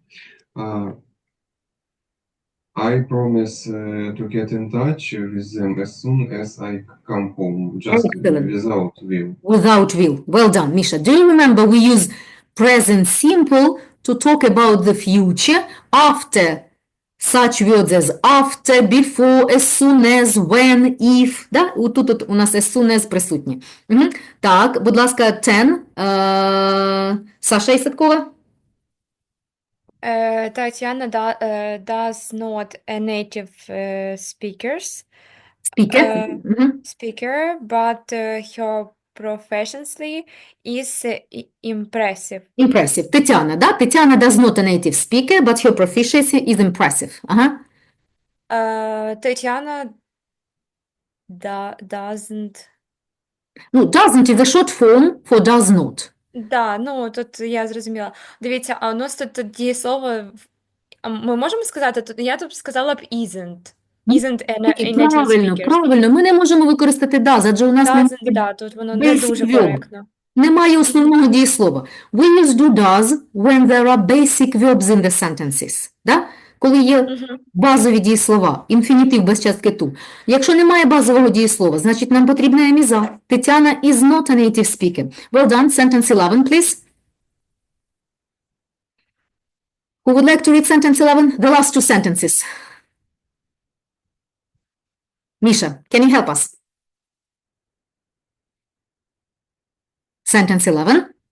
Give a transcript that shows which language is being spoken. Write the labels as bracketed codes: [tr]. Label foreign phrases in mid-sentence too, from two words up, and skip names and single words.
[en] I promise to get in touch with them as soon as I come home, just Excellent. without will. Without will. Well done, Misha. Do you remember we use present simple to talk about the future after such words as after, before, as soon as, when, if. [uk] Да? Тут у нас [en] as soon as [uk] присутні. Так, будь ласка, 10. Саша Ісаткова. [en] Тетяна does not a native speaker, but her proficiency is impressive. Impressive. Тетяна, да? Тетяна does not a native speaker, but her proficiency is impressive. [uk] Ага. [en] Тетяна doesn't. [uk] Ну, [en] doesn't is a short form for does not. [uk] Да, ну, тут я зрозуміла. Дивіться, а у нас тут дієслово, ми можемо сказати, я тут сказала б isn't. [en] Isn't a native [uk] Правильно, [en] speaker. [uk] правильно. Ми не можемо використати does, адже у нас [en] Doesn't, [uk] немає да, тут воно не [en] basic [uk] дуже [en] verb. [uk] коректно. Немає основного дієслова. [en] We use do does when there are basic verbs in the sentences. [uk] Да? Коли є базові дієслова, інфінітив без частки to. Якщо немає базового дієслова, значить нам потрібна еміза. [en] Тетяна is not a native speaker. Well done. Sentence 11, please. Who would like to read sentence 11? The last two sentences. Misha, can you help us? Sentence 11.